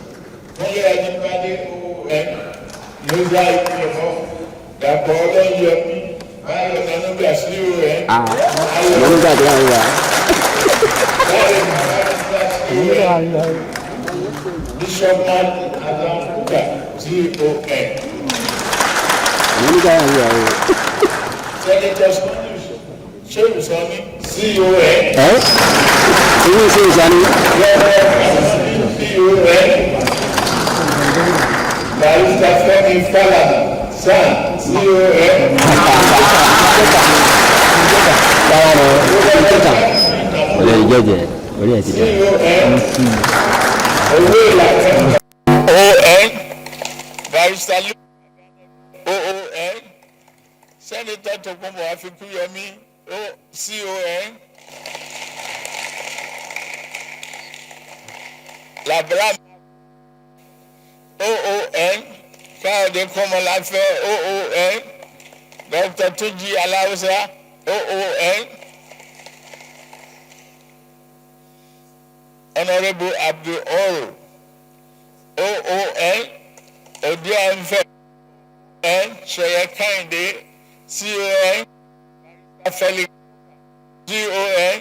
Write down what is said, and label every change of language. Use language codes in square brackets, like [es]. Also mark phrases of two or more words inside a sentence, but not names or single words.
[en] Bishop Adam Kuka, Senator Shehu Sani, CON. Shehu Sani. CON. Barrister Femi Falana, San, CON. ON. Barrister OON. Senator Tokomo Afikuyemi, CON. Labram OON. Kayode Komolafe OON. Dr. Tuji Alausa OON. Honorable Abdul Oro OON. Odianfe and Shaya Kinde CON. Felix CON.